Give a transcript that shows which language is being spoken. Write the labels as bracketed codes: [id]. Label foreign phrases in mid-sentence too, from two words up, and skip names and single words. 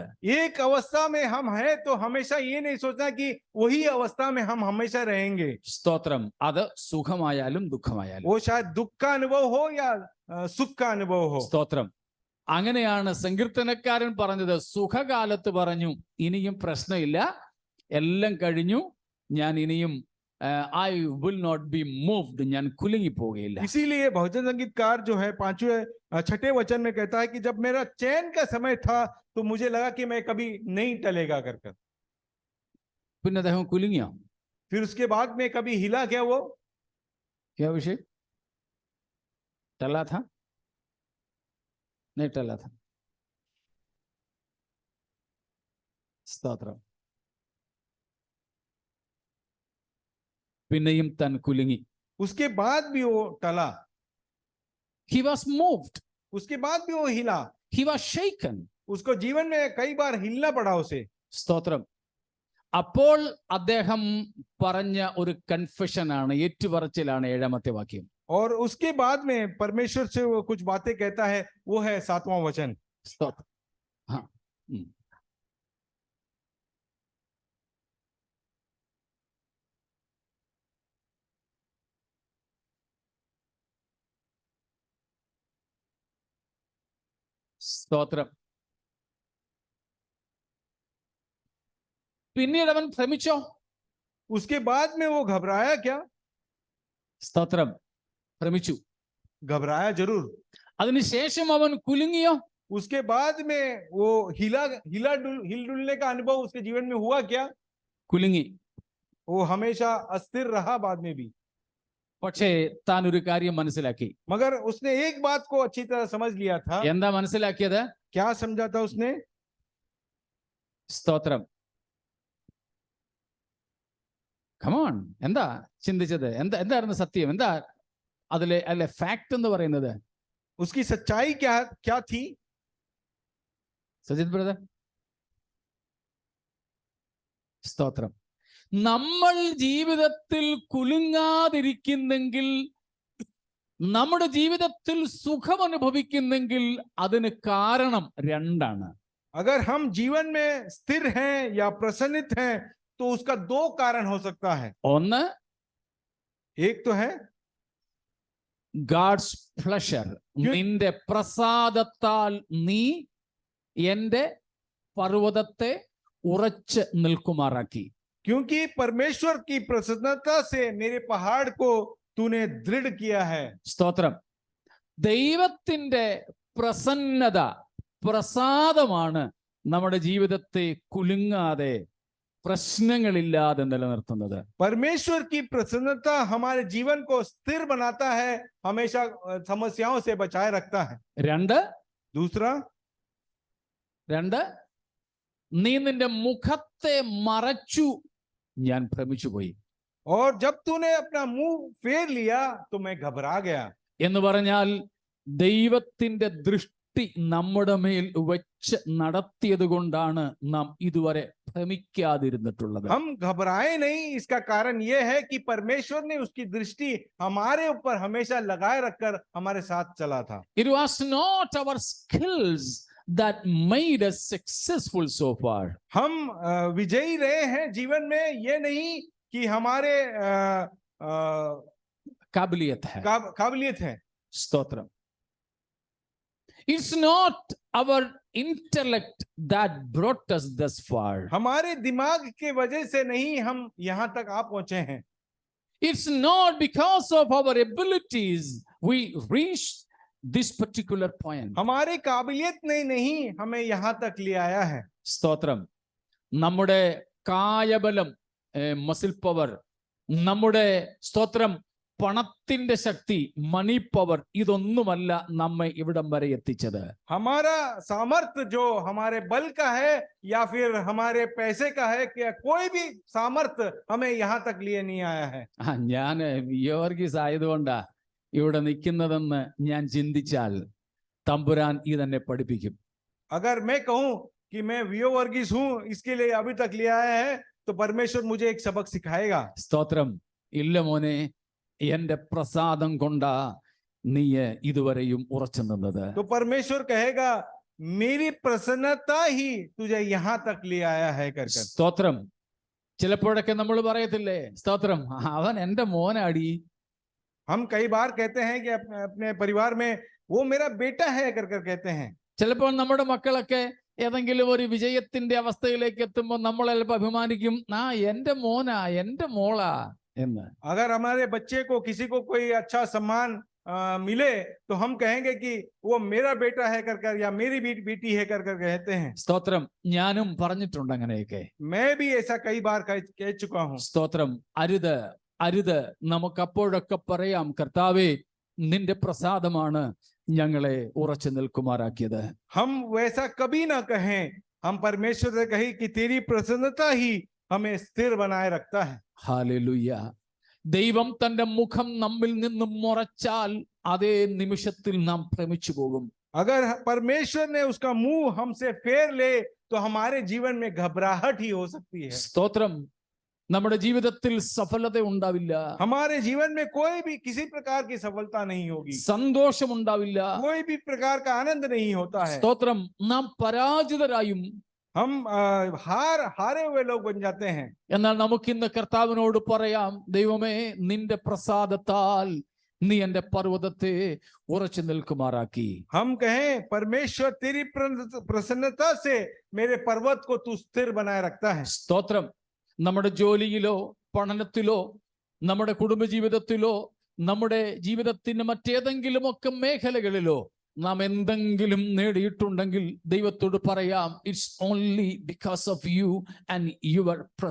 [hi] एक अवस्था में हम हैं तो हमेशा ये नहीं सोचना कि वही अवस्था में हम हमेशा रहेंगे. [ml] സ്തോത്രം. അത് സുഖമായാലും ദുഃഖമായാലും. [hi] वो शायद दुख का अनुभव हो या सुख का अनुभव हो. [ml] സ്തോത്രം. അങ്ങനെയാണ് സങ്കീർത്തനക്കാരൻ പറഞ്ഞത്. സുഖകാലത്ത് പറഞ്ഞു, ഇനിയും പ്രശ്നമില്ല, എല്ലാം കഴിഞ്ഞു, ഞാൻ ഇനിയും [en] I will not be moved, [ml] ഞാൻ കുലുങ്ങി പോവുകയില്ല. [hi] इसीलिए भजन संगीतकार जो है 6वें वचन में कहता है कि जब मेरा चैन का समय था तो मुझे लगा कि मैं कभी नहीं टलेगा कर. [ml] പിന്നെ അദ്ദേഹം കുലുങ്ങിയോ? [hi] फिर उसके बाद में कभी हिला क्या वो? क्या विषय? टला था? नहीं टला था. [ml] സ്തോത്രം. പിന്നെയും താൻ കുലുങ്ങി. [hi] उसके बाद भी वो टला. [en] He was moved. [hi] उसके बाद भी वो हिला. [en] He was shaken. [hi] उसको जीवन में कई बार हिलना पड़ा उसे. [ml] സ്തോത്രം. അപ്പോൾ അദ്ദേഹം പറഞ്ഞ ഒരു കൺഫെഷനാണ്, ഏറ്റുപറച്ചിലാണ് 7ാമത്തെ വാക്യം. [hi] और उसके बाद में परमेश्वर से वो कुछ बातें कहता है, वो है 7वां वचन. [ml] സ്തോത്രം. हाँ. സ്തോത്രം. പിന്നീട് അവൻ ഭ്രമിച്ചോ? [hi] उसके बाद में वो घबराया क्या? [ml] സ്തോത്രം. ഭ്രമിച്ചു. [hi] घबराया जरूर. [ml] അതിനുശേഷം അവൻ കുലുങ്ങിയോ? [hi] उसके बाद में वो हिल डुलने का अनुभव उसके जीवन में हुआ क्या? [ml] കുലുങ്ങി. [hi] वो हमेशा अस्थिर रहा बाद में भी. [ml] പക്ഷേ താൻ ഒരു കാര്യം മനസ്സിലാക്കി. [hi] मगर उसने एक बात को अच्छी तरह समझ लिया था। [ml] എന്താ മനസ്സിലാക്കിയത്? [hi] क्या समझा था उसने? [ml] സ്തോത്രം. കമോൺ, എന്താ ചിന്തിച്ചത്? എന്തായിരുന്നു സത്യം? എന്താ അല്ലെ ഫാക്ട് എന്ന് പറയുന്നത്? [hi] उसकी सच्चाई क्या क्या थी? [ml] സജിത് ബ്രദർ. സ്തോത്രം. നമ്മൾ ജീവിതത്തിൽ കുലുങ്ങാതിരിക്കുന്നെങ്കിൽ, നമ്മുടെ ജീവിതത്തിൽ സുഖം അനുഭവിക്കുന്നെങ്കിൽ അതിന് കാരണം രണ്ടാണ്. [hi] अगर हम जीवन में स्थिर हैं या प्रसन्नित हैं तो उसका दो कारण हो सकता है। [ml] ഒന്ന്, [hi] एक तो है [en] God's pleasure. [ml] നിന്റെ പ്രസാദത്താൽ നീ എന്റെ പർവ്വതത്തെ ഉറച്ചു നിൽക്കുമാറാക്കി. [hi] क्योंकि परमेश्वर की प्रसन्नता से मेरे पहाड़ को तूने दृढ़ किया है। [ml] സ്തോത്രം. ദൈവത്തിന്റെ പ്രസന്നത, പ്രസാദമാണ് നമ്മുടെ ജീവിതത്തെ കുലുങ്ങാതെ പ്രശ്നങ്ങളില്ലാതെ നിലനിർത്തുന്നത്. [hi] परमेश्वर की प्रसन्नता हमारे जीवन को स्थिर बनाता है, हमेशा समस्याओं से बचाए रखता है। दूसरा, [ml] നീ നിന്റെ മുഖത്തെ മറച്ചു, ഞാൻ ഭ്രമിച്ചു പോയി. [hi] और जब तूने अपना मुंह फेर लिया तो मैं घबरा गया। [ml] എന്ന് പറഞ്ഞാൽ ദൈവത്തിന്റെ ദൃഷ്ടി നമ്മുടെ മേൽ വെച്ച് നടത്തിയത് കൊണ്ടാണ് നാം ഇതുവരെ ഭ്രമിക്കാതിരുന്നിട്ടുള്ളത്. [hi] हम घबराए नहीं, इसका कारण यह है कि परमेश्वर ने उसकी दृष्टि हमारे ऊपर हमेशा लगाए रखकर हमारे साथ चला था। [en] It was not our skills that made us successful so far. [hi] हम विजयी रहे हैं जीवन में, ये नहीं कि हमारे काबिलियत है। [ml] स्तोत्रम. [en] It's not our intellect that brought us thus far. [hi] हमारे दिमाग के वजह से नहीं हम यहाँ तक आ पहुंचे हैं। [en] It's not because of our abilities we reached this particular point. [hi] हमारे काबिलियत ने नहीं हमें यहाँ तक ले आया है। [ml] സ്തോത്രം. നമ്മുടെ കായബലം, [en] muscle power, [ml] നമ്മുടെ സ്തോത്രം പണത്തിന്റെ ശക്തി, [en] money power, [ml] ഇതൊന്നുമല്ല നമ്മെ ഇവിടം വരെ എത്തിച്ചത്. [hi] हमारा सामर्थ्य जो हमारे बल का है या फिर हमारे पैसे का है, क्या कोई भी सामर्थ्य हमें यहाँ तक लिए नहीं आया है। [ml] ഞാൻ യോർഗീസ് ആയതുകൊണ്ടാ ഇവിടെ നിൽക്കുന്നതെന്ന് ഞാൻ ചിന്തിച്ചാൽ തമ്പുരാൻ ഇതെന്നെ പഠിപ്പിക്കും. [hi] अगर मैं कहूं कि मैं वियो वर्गीस हूं, इसके लिए अभी तक ले आया है, तो परमेश्वर मुझे एक सबक सिखाएगा। [ml] സ്തോത്രം. ഇല്ല മോനെ, എന്റെ പ്രസാദം കൊണ്ടാ നീ ഇതുവരെയും ഉറച്ചു നിന്നത്. [hi] तो परमेश्वर कहेगा मेरी प्रसन्नता ही तुझे यहाँ तक ले आया है कर कर। [ml] സ്തോത്രം. ചിലപ്പോഴൊക്കെ നമ്മൾ പറയത്തില്ലേ, സ്തോത്രം, അവൻ എന്റെ മോനാടി. [hi] हम कई बार कहते हैं कि अपने परिवार में वो मेरा बेटा है कर कर कहते हैं। [ml] ചിലപ്പോൾ നമ്മുടെ മക്കളൊക്കെ ഏതെങ്കിലും ഒരു വിജയത്തിന്റെ അവസ്ഥയിലേക്ക് എത്തുമ്പോൾ നമ്മൾ ചിലപ്പോൾ അഭിമാനിക്കും, എന്റെ മോനാ, എന്റെ മോളാ എന്ന്. [hi] अगर हमारे बच्चे को किसी को कोई अच्छा सम्मान मिले तो हम कहेंगे कि वो मेरा बेटा है कर कर या मेरी बेटी है कर कर कहते हैं। [ml] സ്തോത്രം. ഞാനും പറഞ്ഞിട്ടുണ്ട് അങ്ങനെയൊക്കെ. [hi] मैं भी ऐसा कई बार कह चुका हूँ। [ml] സ്തോത്രം. അരുത്. നമുക്ക് അപ്പോഴൊക്കെ പറയാം, കർത്താവേ, നിന്റെ പ്രസാദമാണ് ഞങ്ങളെ ഉറച്ചു നിൽക്കുമാറാക്കിയത്. [hi] हम वैसा कभी ना कहें, हम परमेश्वर से कहें कि तेरी प्रसन्नता ही हमें स्थिर बनाए रखता है। [ml] ഹല്ലേലൂയ. ദൈവം തന്റെ മുഖം നമ്മിൽ നിന്നും മറച്ചാൽ അതേ നിമിഷത്തിൽ നാം ഭ്രമിച്ചു പോകും. [hi] अगर परमेश्वर ने उसका मुंह हमसे फेर ले तो हमारे जीवन में घबराहट ही हो सकती है। [ml] സ്തോത്രം. നമ്മുടെ ജീവിതത്തിൽ സഫലത ഉണ്ടാവില്ല. [hi] हमारे जीवन में कोई भी किसी प्रकार की सफलता नहीं होगी, [ml] സന്തോഷം ഉണ്ടാവില്ല, [hi] कोई भी प्रकार का आनंद नहीं होता है। [ml] സ്തോത്രം. നാം പരാജിതരായും [hi] हम हारे हुए लोग बन जाते हैं। [ml] എന്നാൽ നമുക്കിന്ന് കർത്താവിനോട് പറയാം, ദൈവമേ, നിന്റെ പ്രസാദത്താൽ നീ എന്റെ പർവ്വതത്തെ ഉറച്ചു നിൽക്കുമാറാക്കി. [hi] हम कहें परमेश्वर तेरी प्रसन्नता से मेरे पर्वत को तू स्थिर बनाए रखता है। [ml] സ്തോത്രം. നമ്മുടെ ജോലിയിലോ പഠനത്തിലോ നമ്മുടെ കുടുംബജീവിതത്തിലോ നമ്മുടെ ജീവിതത്തിന്റെ മറ്റേതെങ്കിലുമൊക്കെ മേഖലകളിലോ നാം എന്തെങ്കിലും നേടിയിട്ടുണ്ടെങ്കിൽ ദൈവത്തോട് പറയാം, [en] It's only because of you and your presence.